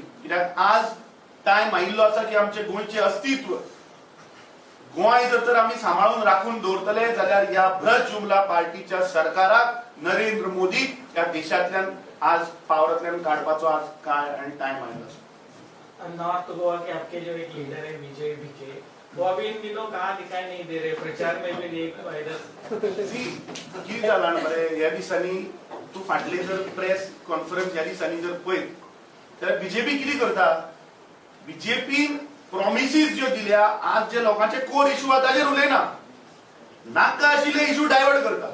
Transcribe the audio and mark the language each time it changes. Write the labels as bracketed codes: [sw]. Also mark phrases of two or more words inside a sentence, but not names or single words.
[kok] कित्याक आज टायम आयिल्लो आसा की आमचे गोंयचे अस्तित्व गोंय जर तर आमी सांबाळून राखून दवरतले जाल्यार ह्या भ्रष्ट जुमला पार्टीच्या सरकाराक नरेंद्र मोदी ह्या देशांतल्यान आज पावरांतल्यान काडपाचो आज काळ आनी टायम आयिल्लो आसा. [hi] नॉर्थ गोवा के आपके जो एक लीडर है विजय विजय, वो अभी इन दिनों कहाँ दिखाई नहीं दे रहे, प्रचार में भी नहीं वायरस. [kok] कितें जालां मरे ह्या दिसांनी तूं फाटले जर [en] press conference [kok] ह्या दिसांनी जर पळयत जाल्यार बीजेपी कितें करता, बीजेपीन प्रॉमिसीस ज्यो दिल्या आज जे लोकांचे [en] core issue [kok] आहा ताजेर उलयना, नाका आशिल्ले [en] issue divert [kok] करता.